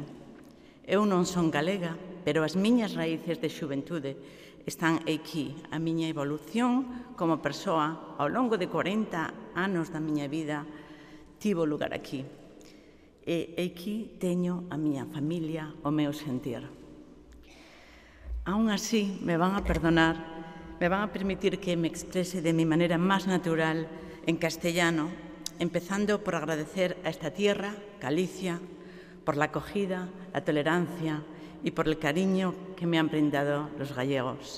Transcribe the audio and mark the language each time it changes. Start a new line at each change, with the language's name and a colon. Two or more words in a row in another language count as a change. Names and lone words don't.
Galician: Eu non son galega, pero as miñas raíces de xuventude están aquí. A miña evolución como persoa ao longo de 40 anos da miña vida tivo lugar aquí. E aquí teño a miña familia, o meu sentir.
Spanish: Aún así, me van a perdonar, me van a permitir que me exprese de mi manera más natural en castellano, empezando por agradecer a esta tierra, Galicia, por la acogida, la tolerancia y por el cariño que me han brindado los gallegos.